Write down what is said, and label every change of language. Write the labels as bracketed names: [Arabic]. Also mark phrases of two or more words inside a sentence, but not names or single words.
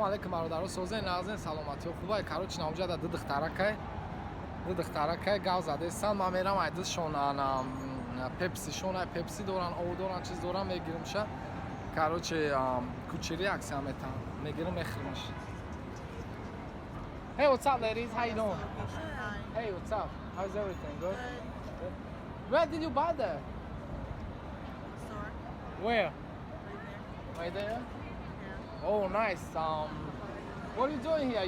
[Tajik] алейкум бародаро, созен назен саломатиё хубай. Короче, намҷада ду духтаракай гав задесан. Ман мерам ай душон пепси, шона пепси доран, ов доран, чиз доран мегиримша. Короче, кучери аксия метан. Мегирим мехримаш. [English] Hey, what's up, ladies? How you doing? Hey, what's up? How's everything? Good? Where did you buy that? Store. Where? Right Right there. there? Yeah. Oh, nice. What are you doing here?